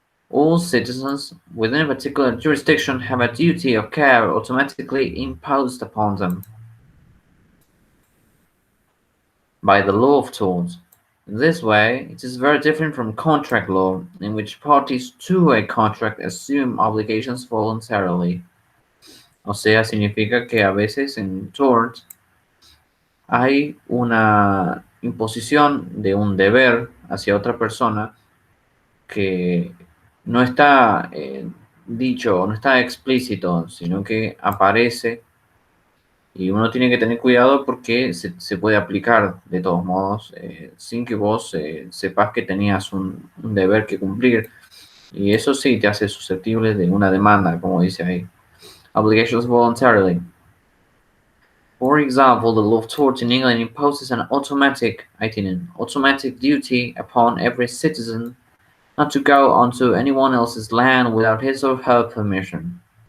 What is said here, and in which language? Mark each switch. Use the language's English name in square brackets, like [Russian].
[English] All citizens within a particular jurisdiction have a duty of care automatically imposed upon them by the law of tort. In this way, it is very different from contract law, in which parties to a contract assume obligations voluntarily. [Spanish] O sea, significa que a veces en tort hay una imposición de un deber hacia otra persona que no está dicho, no está explícito, sino que aparece y uno tiene que tener cuidado porque se puede aplicar de todos modos sin que vos sepas que tenías un deber que cumplir. Y eso sí te hace susceptible de una demanda, como dice ahí. [English] Obligations voluntarily. For example, the law of tort in England imposes an automatic duty upon every citizen not to go onto anyone else's land without his or her permission.